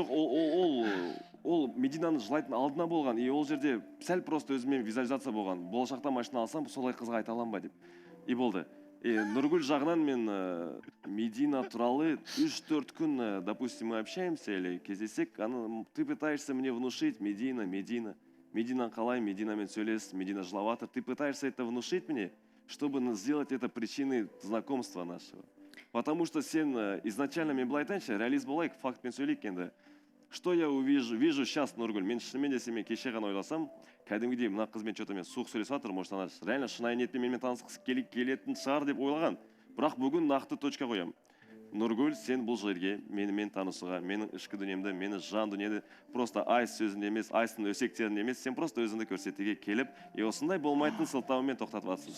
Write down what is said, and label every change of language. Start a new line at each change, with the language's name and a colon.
Kazakh: Ол Мединаның жылайтын алдына болған. И ол жерде сәл просто өзімен визуализация болған. Болашақта машина алсам, солай қызға айта алам ба деп. И болды. Нұргүл жағынан мен Медина туралы 3-4 күн,
Russian: допустим, мы общаемся или кездесек, ты пытаешься мне внушить,
Kazakh: Медина қалай, Мединамен сөйлес, Медина жылаватыр,
Russian: ты пытаешься это внушить мне, чтобы сделать это причиной знакомства нашего.
Kazakh: Потому что сен изначально мен былай айтайыншы, реалист болайық, фактпен сөйлейік енді.
Russian: Что я вижу сейчас,
Kazakh: Нұргүл, мен шынымен де мен кеше ғана ойласам, кәдімгідей мына қызбен что-то мен суық сөйлесіп жатыр,
Russian: может она реально
Kazakh: шынайы ниетпен менімен танысқысы келетін шығар деп ойлаған. Бірақ бүгін нақты точка қоям. Нұргүл, сен бұл жерге менімен танысуға, менің ішкі дүниемді, мені жан дүниені просто айс сөзінде емес, айстың өсектерінде емес, сен просто өзіңді көрсетуге келіп, осындай болмайтын сылтауымен тоқтатып жатсың.